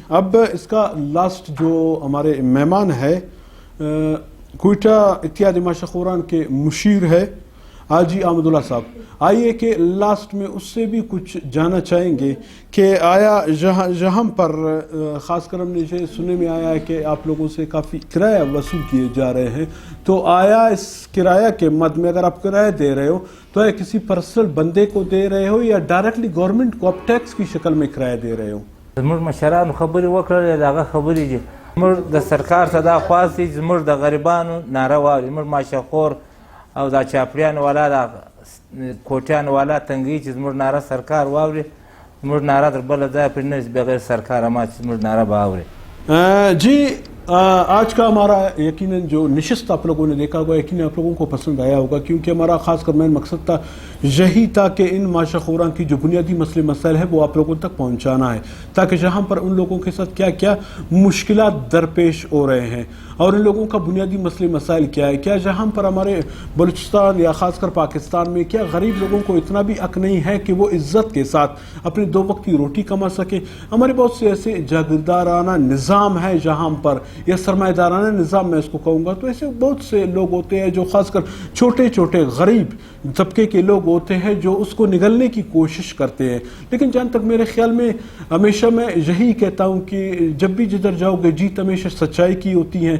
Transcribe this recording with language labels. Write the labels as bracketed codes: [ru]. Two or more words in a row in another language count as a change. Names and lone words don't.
[ur] اب اس کا لاسٹ جو ہمارے مہمان ہے کوئٹہ اتحاد ماشاخوران کے مشیر ہے حاجی احمد اللہ صاحب، آئیے کہ لاسٹ میں اس سے بھی کچھ جاننا چاہیں گے کہ آیا جہاں پر خاص کر ہم نے یہ سننے میں آیا ہے کہ آپ لوگوں سے کافی کرایہ وصول کیے جا رہے ہیں، تو آیا اس کرایہ کے مد میں اگر آپ کرایہ دے رہے ہو تو یا کسی پرسنل بندے کو دے رہے ہو یا ڈائریکٹلی گورنمنٹ کو آپ ٹیکس کی شکل میں کرایہ دے رہے ہو؟ [ps] زموږ مشرانو خبرې وکړلې، د هغه خبرې دي، زموږ د سرکار څخه دا خواست دی زموږ د غریبانو ناره واوري، زموږ ماشاخور او دا چاپړیان والا دا کوټیان والا تنګي چې زموږ ناره سرکار واوري، زموږ ناره در بله ځای پرې نه بغیر سرکار ما چې زموږ ناره به اوري۔ [ur] جی آج کا ہمارا یقیناً جو نشست آپ لوگوں نے دیکھا ہوگا، یقیناً آپ لوگوں کو پسند آیا ہوگا، کیونکہ ہمارا خاص کر مین مقصد تھا یہی تھا کہ ان ماشاخوران کی جو بنیادی مسئلے مسائل ہے وہ آپ لوگوں تک پہنچانا ہے، تاکہ جہاں پر ان لوگوں کے ساتھ کیا کیا مشکلات درپیش ہو رہے ہیں اور ان لوگوں کا بنیادی مسئلے مسائل کیا ہے، کیا جہاں پر ہمارے بلوچستان یا خاص کر پاکستان میں کیا غریب لوگوں کو اتنا بھی حق نہیں ہے کہ وہ عزت کے ساتھ اپنے 2 وقت کی روٹی کما سکیں۔ ہمارے بہت سے ایسے جاگیردارانہ نظام ہے جہاں پر یا سرمایہ دارانہ نظام میں اس کو کہوں گا، تو ایسے بہت سے لوگ ہوتے ہیں جو خاص کر چھوٹے چھوٹے غریب طبقے کے لوگ ہوتے ہیں جو اس کو نگلنے کی کوشش کرتے ہیں. لیکن جہاں تک میرے خیال میں ہمیشہ میں یہی کہتا ہوں کہ جب بھی جدھر جاؤ گے جیت ہمیشہ سچائی کی ہوتی ہے.